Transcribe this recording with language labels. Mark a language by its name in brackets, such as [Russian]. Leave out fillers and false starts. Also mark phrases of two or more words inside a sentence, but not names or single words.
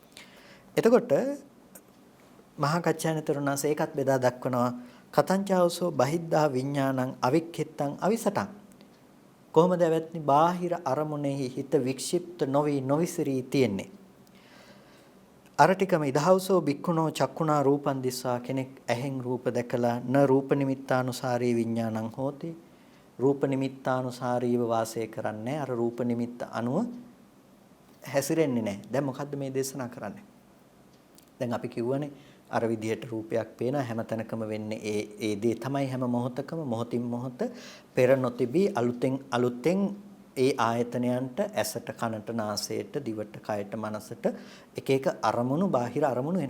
[Sinhala] එතකොට මහා කච්චායන තෙරුණාසේ ඒකත් බෙදා දක්වනවා. [Pali] කතංචාවසෝ බහිද්ධා විඥානං අවික්ඛිත්තං අවිසටං. [Sinhala] කොහොමද ඇවැත්නි බාහිර අරමුණෙහි හිත වික්ෂිප්ත නොවි නොවිසිරී තියෙන්නේ? අර ටිකම [Pali] ඉදහවසෝ බික්ඛුනෝ චක්කුණා රූපං දිස්වා, [Sinhala] කෙනෙක් ඇහෙන් රූප දැකලා [Pali] න රූප නිමිත්තානුසාරී විඥානං හෝති, [Sinhala] රූප නිමිත්තානුසාරීව වාසය කරන්නේ, අර රූප නිමිත්ත අනුව හැසිරෙන්නේ නැහැ. දැන් මොකද්ද මේ දේශනා කරන්නේ? දැන් අපි කිව්වනේ අර විදිහට රූපයක් පේන හැම තැනකම වෙන්නේ ඒ දේ තමයි හැම මොහොතකම, මොහොතින් මොහොත පෙර නොතිබී අලුතෙන් ඒ ආයතනයන්ට ඇසට, කනට, නාසයට, දිවට, කයට, මනසට එක එක අරමුණු, බාහිර අරමුණු එනවා.